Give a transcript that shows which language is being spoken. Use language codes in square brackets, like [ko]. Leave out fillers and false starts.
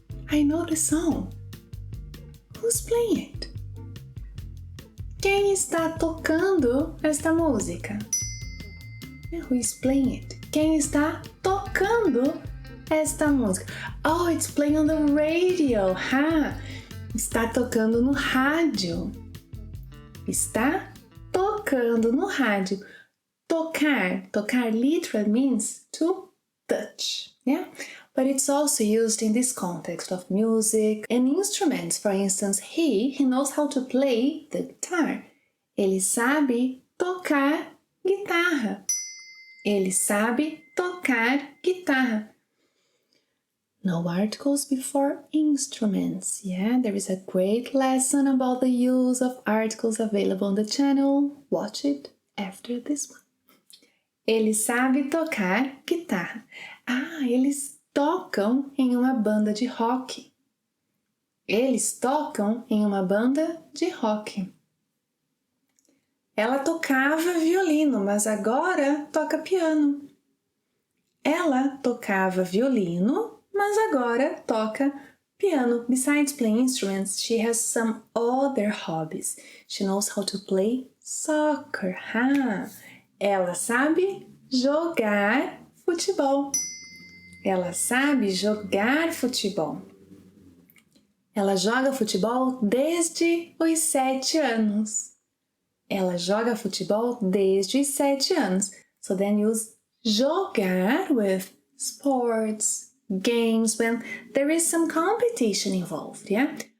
[en] I know the song. Who's playing it? [pt] Quem está tocando esta música? [en] Who is playing it? [pt] Quem está tocando esta música? [en] Oh, it's playing on the radio. [pt] Está tocando no rádio. Está tocando no rádio. [en] Tocar literally means to touch. Yeah? But it's also used in this context of music and instruments. For instance, he knows how to play the guitar. [pt] Ele sabe tocar guitarra. Ele sabe tocar guitarra. [en] No articles before instruments. Yeah, there is a great lesson about the use of articles available on the channel. Watch it after this one. [pt] Ele sabe tocar guitarra. Eles tocam em uma banda de rock. Eles tocam em uma banda de rock. Ela tocava violino, mas agora toca piano. Ela tocava violino, mas agora toca piano. [en] Besides playing instruments, she has some other hobbies. She knows how to play soccer. [pt] Ela sabe jogar futebol. Ela sabe jogar futebol. Ela joga futebol desde os 7 anos. Ela joga futebol desde os 7 anos. [en] So then use jogar with sports, games when there is some competition involved, yeah?